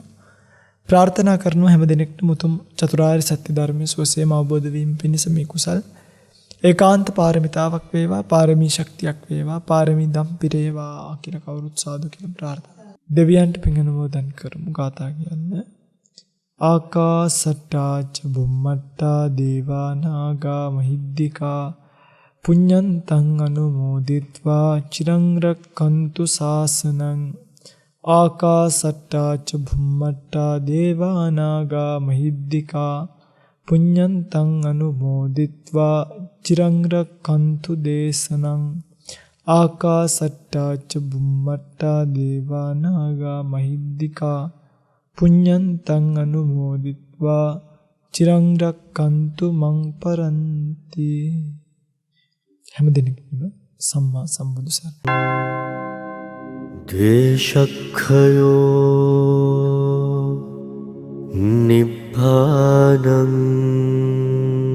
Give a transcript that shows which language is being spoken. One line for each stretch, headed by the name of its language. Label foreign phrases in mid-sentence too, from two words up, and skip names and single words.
Sinhala: ප්‍රාර්ථනා කරනවා හැම දිනෙකටම උතුම් චතුරාර්ය සත්‍ය ධර්මයේ සුවසේම අවබෝධ වීම පිණිස මේ කුසල් ඒකාන්ත පාරමිතාවක් වේවා, පාරමී ශක්තියක් වේවා, පාරමී දම් පිරේවා කියලා කවුරුත් සාදු කියලා ප්‍රාර්ථනා. දෙවියන්ට පින් අනුමෝදන් කරමු. ගාථා කියන්න.
Pali: ආකාසට්ටා ච බුම්මට්ටා දේවා නාග මහිද්దికා පුඤ්ඤන්තං අනුමෝදිත්වා චිරං රක්ඛන්තු ශාසනං. ආකාසට්ටා ච බුම්මට්ටා දේවා නාග මහිද්దికා පුඤ්ඤන්තං අනුමෝදිත්වා චිරං රක්ඛන්තු දේශනං ආකාසට්ටා ච බුම්මට්ටා දේවා නාග මහිද්దికා පුඤ්ඤන්තං අනුමෝදිත්වා චිරං රක්ඛන්තු මං පරන්ති.
Sinhala: හැම දිනෙකම සම්මා සම්බුදු සරණයි.
Pali: ද්වේෂක්ඛයෝ නිබ්බානං